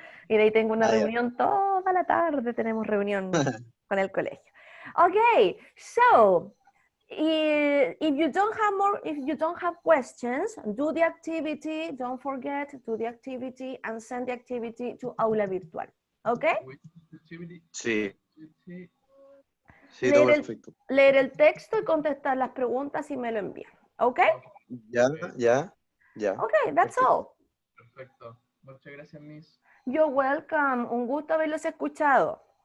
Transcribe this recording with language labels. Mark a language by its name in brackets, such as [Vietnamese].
[Spanish] Y de ahí tengo una reunión toda la tarde, tenemos reunión con el colegio. [English] Okay, so if you don't have questions, do the activity, don't forget, do the activity and send the activity to Aula Virtual. Okay? [Spanish] Sí. Sí, todo perfecto. Leer el texto y contestar las preguntas y me lo envían. [English] Okay? [Spanish] Ya. [English] Okay, that's all. [Spanish] Perfecto. Muchas gracias, Miss. [English] You're welcome. [Spanish] Un gusto haberlos escuchado.